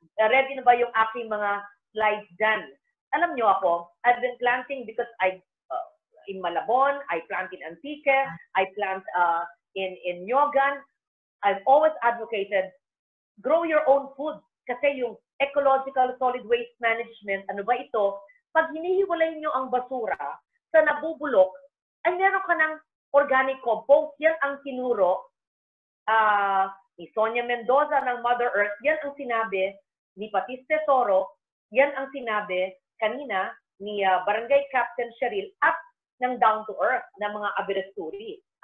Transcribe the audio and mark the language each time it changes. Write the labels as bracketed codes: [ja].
[tl] ready na ba yung aking mga slides dyan? Alam nyo ako, [en] I've been planting because in Malabon, I plant in Antique, I plant in Nyogan. I've always advocated, grow your own food. [tl] Kasi yung ecological solid waste management, ano ba ito? Pag hinihiwalay nyo ang basura sa nabubulok, ay meron ka ng organic compost. Yan ang tinuro ni Sonia Mendoza ng Mother Earth. Yan ang sinabi ni Patis Tesoro. Yan ang sinabi kanina ni Barangay Captain Cheryl at ng Down to Earth ng mga Aberasturi.